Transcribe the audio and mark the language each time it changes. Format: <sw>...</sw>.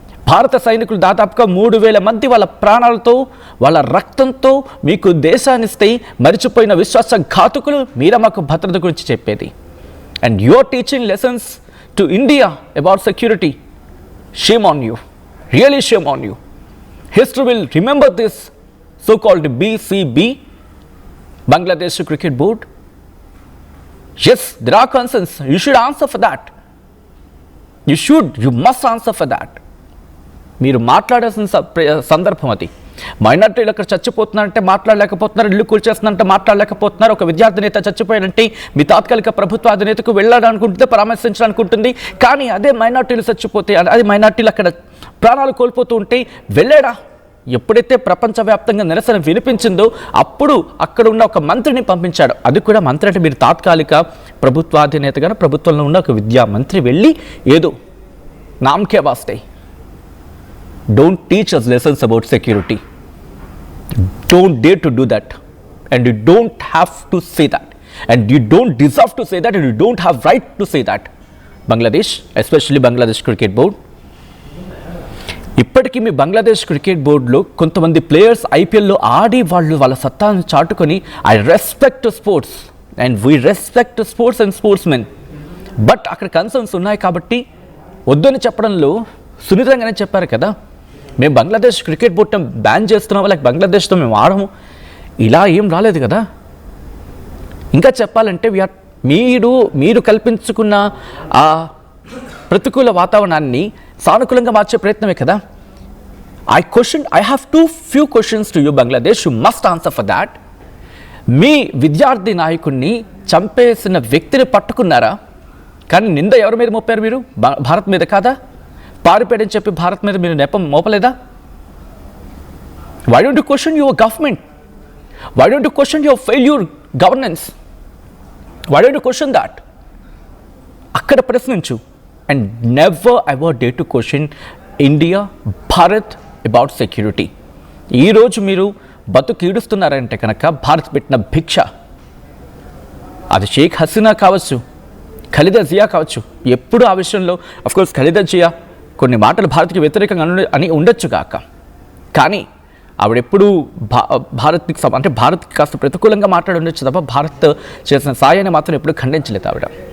<te>భారత సైనికులు దాదాపుగా 3,000 మంది వాళ్ళ ప్రాణాలతో వాళ్ళ రక్తంతో మీకు దేశాన్ని ఇస్తే మరిచిపోయిన విశ్వాసఘాతకులు మీరా మాకు భద్రత గురించి చెప్పేది.</te> <en>And you are teaching lessons to India about security. Shame on you, really shame on you. History will remember this so called BCB, Bangladesh Cricket Board. Yes, there are concerns. You should answer for that. You must answer for that.</en> <te>మీరు మాట్లాడాల్సిన సందర్భం అది. మైనార్టీలు అక్కడ చచ్చిపోతున్నారంటే మాట్లాడలేకపోతున్నారు, ఇల్లు కూల్చేస్తున్నారంటే మాట్లాడలేకపోతున్నారు. ఒక విద్యార్థి నేత చచ్చిపోయారంటే మీ తాత్కాలిక ప్రభుత్వ అధినేతకు వెళ్ళాలనుకుంటుంది, పరామర్శించాలనుకుంటుంది. కానీ అదే మైనార్టీలు చచ్చిపోతే, అదే మైనార్టీలు అక్కడ ప్రాణాలు కోల్పోతూ ఉంటే వెళ్ళాడా? ఎప్పుడైతే ప్రపంచవ్యాప్తంగా నిరసన వినిపించిందో అప్పుడు అక్కడ ఉన్న ఒక మంత్రిని పంపించాడు. అది కూడా మంత్రి అంటే మీరు తాత్కాలిక ప్రభుత్వాధినేతగా ప్రభుత్వంలో ఉన్న ఒక విద్యా మంత్రి వెళ్ళి ఏదో నామకే వాస్తే.</te> <en>Don't teach us lessons about security. Don't dare to do that. And you don't have to say that. And you don't deserve to say that, and you don't have right to say that. Bangladesh, especially Bangladesh Cricket Board.</en> <te>ఇప్పటికీ మీ Bangladesh cricket బోర్డులో కొంతమంది players ఐపీఎల్లో ఆడి వాళ్ళ సత్తాను చాటుకొని</te> <en>I respect sports and we respect sports and sportsmen,</en> <te>but అక్కడ concerns ఉన్నాయి కాబట్టి వద్దని చెప్పడంలో సున్నితంగానే చెప్పారు కదా. మేము బంగ్లాదేశ్ క్రికెట్ బోర్డు బ్యాన్ చేస్తున్నాము, లేక బంగ్లాదేశ్తో మేము ఆడము, ఇలా ఏం రాలేదు కదా. ఇంకా చెప్పాలంటే మీరు కల్పించుకున్న ఆ ప్రతికూల వాతావరణాన్ని సానుకూలంగా మార్చే ప్రయత్నమే కదా.</te> <en>I have few questions to you, Bangladesh. You must answer for that.</en> <te>మీ విద్యార్థి నాయకుడిని చంపేసిన వ్యక్తిని పట్టుకున్నారా? కానీ నింద ఎవరి మీద మోపారు మీరు? భారత్ మీద కాదా? పారిపోయాడని చెప్పి భారత్ మీద మీరు నెపం మోపలేదా?</te> <en>Why don't you question your government? Why don't you question your failure governance? Why don't you question that?</en> <te>అక్కడ ప్రశ్నించు.</te> <en>And never ever dare to question India, Bharat about security.</en> <te>ఈరోజు మీరు బతుకు ఈడుస్తున్నారంటే కనుక భారత్ పెట్టిన భిక్ష, అది షేక్ హసీనా కావచ్చు, ఖలీదా జియా కావచ్చు. ఎప్పుడు ఆ విషయంలో అఫ్కోర్స్ ఖలీదా జియా కొన్ని మాటలు భారత్కి వ్యతిరేకంగా అని ఉండొచ్చు కాక, కానీ ఆవిడెప్పుడు భారత్కి కాస్త ప్రతికూలంగా మాట్లాడి ఉండొచ్చు తప్ప భారత్ చేసిన సాయాన్ని మాత్రం ఎప్పుడు ఖండించలేదు ఆవిడ.</te>